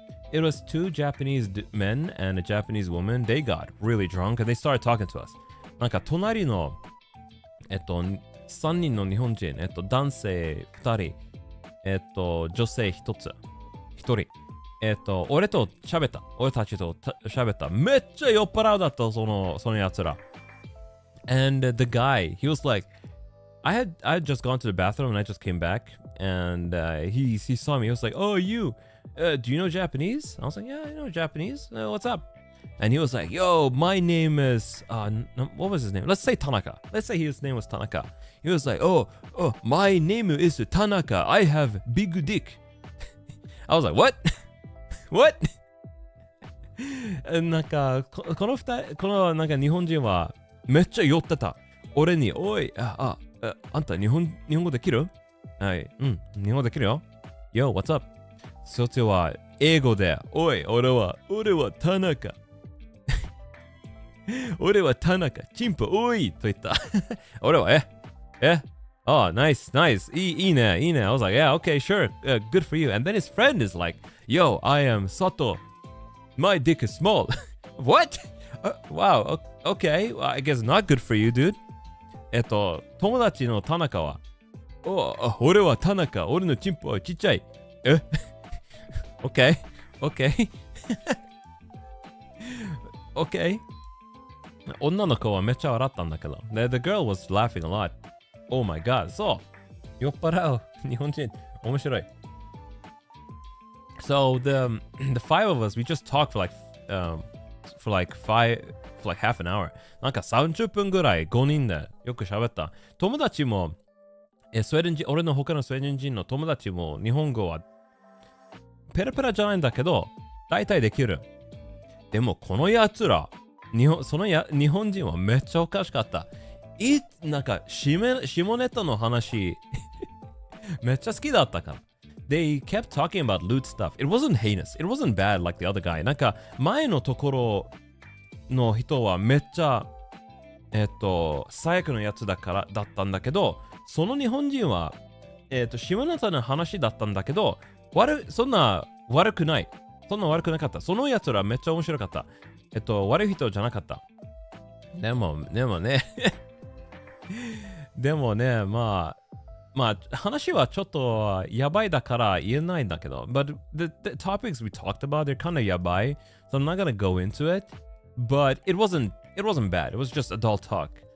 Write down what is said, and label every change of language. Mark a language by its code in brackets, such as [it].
[en] It was 2 Japanese men and a Japanese woman. They got really drunk and they started talking to us. [ja] なんか隣の、3人の日本人、男性2人、女性1人。俺と喋った。俺たちと喋った。めっちゃ酔っ払うだった、そのやつら。 [en] And the guy, he was like, I had just gone to the bathroom and I just came back. And he saw me. He was like, oh, you, do you know Japanese? I was like, yeah, I know Japanese. What's up? And he was like, yo, my name is, what was his name? Let's say Tanaka. Let's say his name was Tanaka. He was like, oh, my name is Tanaka. I have big dick. I was like, what? What? [ja] なんか、このなんか日本人はめっちゃ酔ってた。俺に、おい、あんた日本語できる？はい、日本語できるよ。 [en] Yo, what's up? [ja] そっちは英語で、おい、俺は田中。俺は田中、チンポ、おいと言った。俺は、 [en] Oh, nice, nice. I was like, yeah, okay, sure. Good for you. And then his friend is like, yo, I am Sato. My dick is small. What? Wow, okay. Well, I guess not good for you, dude. [ja] 友達の田中は、俺は田中。俺のチンポはちっちゃい。 [en] Okay, okay. Okay. [ja] 女の子はめっちゃ笑ったんだけど。 [en] The girl was laughing a lot. Oh my god. [ja] そう。酔っ払う。日本人。面白い。 [en] So the five of us, we just talked for like half an hour. [ja] なんか30分ぐらい5人でよく喋った。友達も、スウェーデン人、俺の他のスウェーデン人の友達も日本語はペラペラじゃないんだけど、大体できる。でもこのやつら、日本人はめっちゃおかしかった。なんか下ネタの話めっちゃ好きだったから。 [en] They kept talking about loot stuff. It wasn't heinous. It wasn't bad like the other guy. [ja] なんか前のところの人はめっちゃ最悪のやつだったんだけど、その日本人は下ネタの話だったんだけど、そんな悪くない。そんな悪くなかった。そのやつらめっちゃ面白かった。悪い人じゃなかった。でもねでもね、まあ話はちょっとやばいだから言えないんだけど、 [en] but the topics we talked about, they're kind of [ja] やばい. [en] So I'm not gonna go into it. But it wasn't bad. It was just adult talk.